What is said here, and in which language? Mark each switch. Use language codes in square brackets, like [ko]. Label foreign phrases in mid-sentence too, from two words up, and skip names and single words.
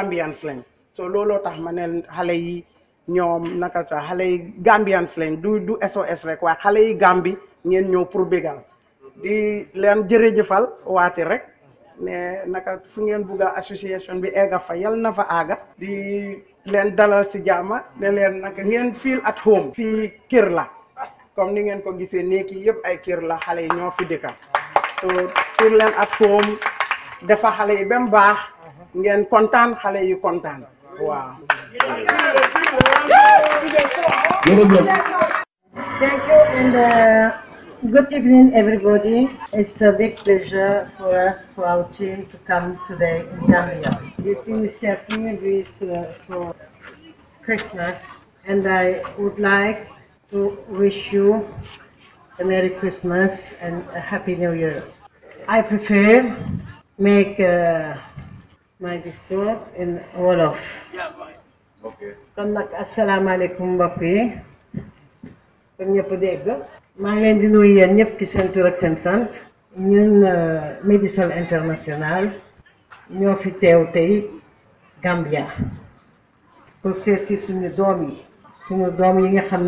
[wo] Gambians lañ so looloo tax ma ne xale yi ñoom naka tax xale yi Gambians lañ du SOS rek waaye xale yi Gambie ngeen ñëw pour bégal di leen jërëjëfal waati rek ne naka fu ngeen bugga association bi egga fa yal na fa aaga di leen dalal si jaama ne leen naka ngeen [en] feel at home [wo] fii kër la comme ni ngeen ko gisee néeg yi yëpp ay kër la xale yi ñoo fi dëkka so feel leen [en] at home [wo] dafa xale yi ba mu baax ngeen kontaan xale yi kontaan waaw. [en] Thank you and Good evening, everybody. It's a big pleasure for us, for our team, to come today in Gambia. This initiative is for Christmas, and I would like to wish you a Merry Christmas and a Happy New Year. I prefer make my discours in Wolof. [wo] Kon nag asalaamaaleykum mbokk yi kon ñëpp dégg maa ngi leen di nuyu yéen ñëpp ci seen tur ak seen sant ñun Medisol International ñoo fi teew tey Gambia pour seet si suñu doom yi nga xam